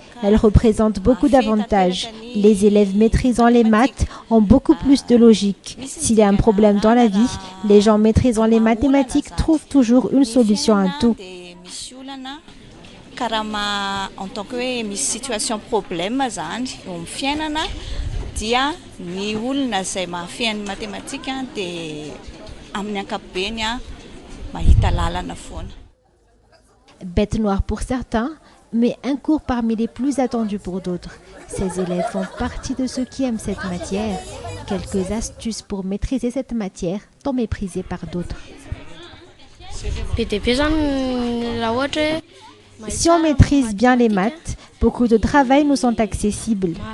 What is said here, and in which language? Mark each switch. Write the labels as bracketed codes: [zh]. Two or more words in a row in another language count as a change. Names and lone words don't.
[fr] Elle représente beaucoup d'avantages. Les élèves maîtrisant les maths ont beaucoup plus de logique. S'il y a un problème dans la vie, les gens maîtrisant les mathématiques trouvent toujours une solution à tout. En tant que situation problème, [mg] dia ny olona izay mahafian'ny matematika dia amin'ny ankapobeny mahita lalana foana. [fr] Bête noire pour certains, mais un cours parmi les plus attendus pour d'autres. Ces élèves font partie de ceux qui aiment cette matière. Quelques astuces pour maîtriser cette matière, tant méprisée par d'autres. Si on maîtrise bien les maths, beaucoup de travail nous sont accessibles.